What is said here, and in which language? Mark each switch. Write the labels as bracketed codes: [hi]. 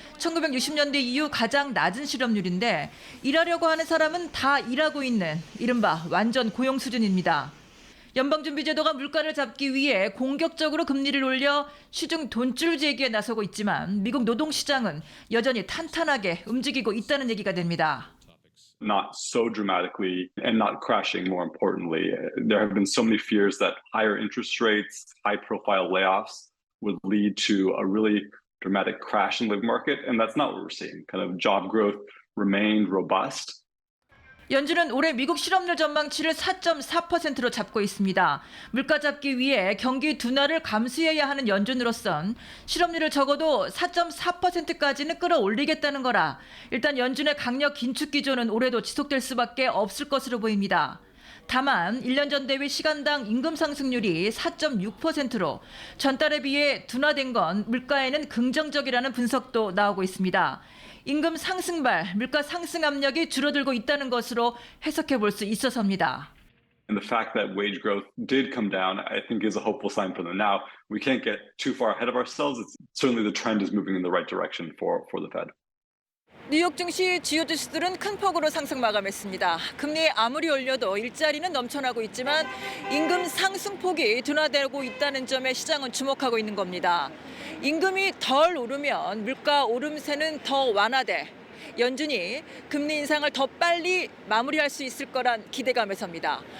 [ko] 1960년대 이후 가장 낮은 실업률인데 일하려고 하는 사람은 다 일하고 있는 이른바 완전 고용 수준입니다. 연방준비제도가 물가를 잡기 위해 공격적으로 금리를 올려 시중 돈줄 제기에 나서고 있지만 미국 노동시장은 여전히 탄탄하게 움직이고 있다는 얘기가 됩니다. [en] Not so dramatically and not crashing, more importantly. There have been so many fears that higher interest rates, high-profile layoffs would lead to a really dramatic crash in the labor market, and that's not what we're seeing. Kind of job growth remained robust. [ko] 연준은 올해 미국 실업률 전망치를 4.4%로 잡고 있습니다. 물가 잡기 위해 경기 둔화를 감수해야 하는 연준으로선 실업률을 적어도 4.4%까지는 끌어올리겠다는 거라 일단 연준의 강력 긴축 기조는 올해도 지속될 수밖에 없을 것으로 보입니다. 다만 1년 전 대비 시간당 임금 상승률이 4.6%로 전달에 비해 둔화된 건 물가에는 긍정적이라는 분석도 나오고 있습니다. 임금 상승발, 물가 상승 압력이 줄어들고 있다는 것으로 해석해 볼 수 있어서입니다. [en] And the fact that wage growth did come down, I think, is a hopeful sign for them. Now, we can't get too far ahead of ourselves. It's certainly the trend is moving in the right direction for the Fed. [ko] 뉴욕 증시 주요 지수들은 큰 폭으로 상승 마감했습니다. 금리 아무리 올려도 일자리는 넘쳐나고 있지만 임금 상승폭이 둔화되고 있다는 점에 시장은 주목하고 있는 겁니다. 임금이 덜 오르면 물가 오름세는 더 완화돼 연준이 금리 인상을 더 빨리 마무리할 수 있을 거란 기대감에서입니다.